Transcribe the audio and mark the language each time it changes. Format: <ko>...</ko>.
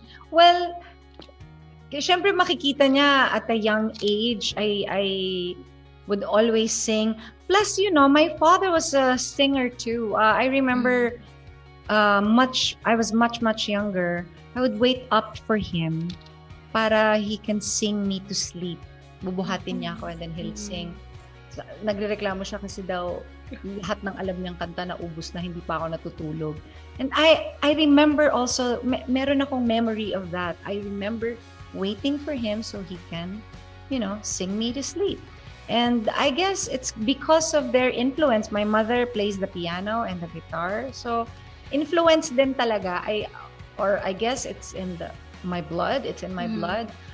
<en>Well,</en> <tl>syempre makikita niya</tl> <en>at a young age, I would always sing. Plus, my father was a singer too. I remember I was much younger. I would wait up for him para he can sing me to sleep.</en> <tl>Bubuhatin niya ako</tl> <en>and then he'll sing.</en> <tl>Nagrereklamo siya kasi daw lahat ng alam niyang kanta na ubos na, hindi pa ako natutulog.</tl> <en>And I remember also,</en> <tl>meron akong</tl> <en>memory of that. I remember waiting for him so he can, sing me to sleep. And I guess it's because of their influence. My mother plays the piano and the guitar. So, influence</en> <tl>din talaga.</tl> <en>I guess it's in my blood. It's in my blood.</en>